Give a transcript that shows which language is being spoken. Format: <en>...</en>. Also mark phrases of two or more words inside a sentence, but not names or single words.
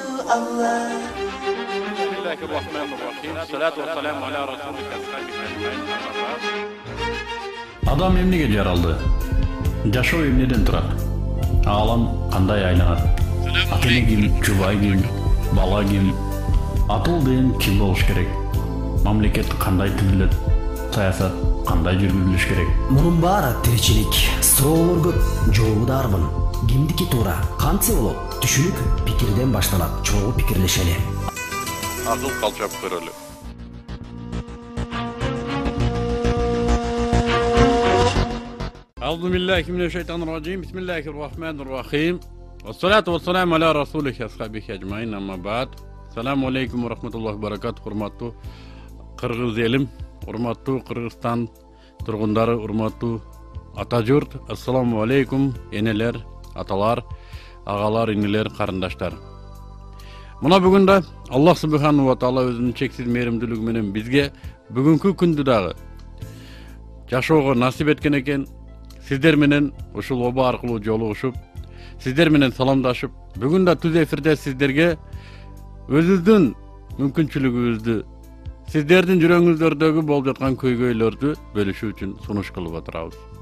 <ar>Allah. بسم الله الرحمن الرحيم. الصلاة والسلام على رسولك</ar> <ky>Адам эмнеге жаралды? Жашоо эмнеден турат? Аалам кандай айланат? Ата-эне ким, жубай ким, бала ким? Атыл деген ким болуш керек? Мамлекет кандай түзүлөт? Саясат кандай жүргүзүлүш керек? Мунун баары тиричилик. Суроолор көп, жообу да арбын. Кимдики туура, кантсе болот? Түшүнүк пикирден башталат. Чогуу пикирлешели. Акыл калчап көрөлү.</ky> <ar>أعوذ بالله من الشيطان الرجيم. بسم الله الرحمن الرحيم. والصلاة والسلام على رسولك أصحابه أجمعين. أما بعد. السلام عليكم ورحمة الله وبركاته.</ar> <ky>Урматтуу Кыргыз элим, урматтуу Кыргызстан тургундары, урматтуу ата журт.</ky> <ar>السلام عليكم</ar> <ky>энелер, аталар, агалар, инилер, карындаштар. Muna бүгүн да</ky> <ar>الله سبحانه وتعالى</ar> <ky>өзүнүн чексиз мээримдүүлүгү менен бизге бүгүнкү күндү дагы жашоого насип эткен экен. Сиздер менен ушул оба аркылуу жолугушуп, сиздер менен саламдашып, бүгүн да түз эфирде сиздерге өзүбүздүн мүмкүнчүлүгүбүздү, сиздердин жүрөгүңүздөрдөгү болуп жаткан көйгөйлөрдү бөлүшүү үчүн сунуш кылып отурабыз.</ky>